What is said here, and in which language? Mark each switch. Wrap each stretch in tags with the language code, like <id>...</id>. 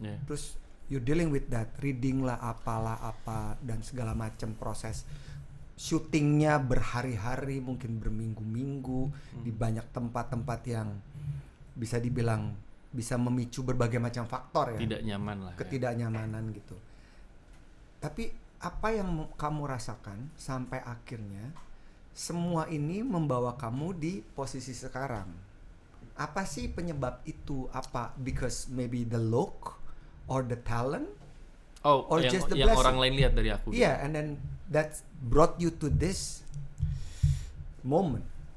<id>Terus you dealing with that, reading lah apalah apa dan segala macam proses syutingnya berhari-hari mungkin berminggu-minggu di banyak tempat-tempat yang bisa dibilang bisa memicu berbagai macam faktor ya, tidak nyaman lah, ketidaknyamanan gitu. Tapi apa yang kamu rasakan sampai akhirnya semua ini membawa kamu di posisi sekarang? Apa sih penyebab itu? Apa</id> <en>because maybe the look or the talent? Or just the</en> <id>yang orang lain lihat dari aku.</id> <en>Yeah, and then that brought you to this moment.</en>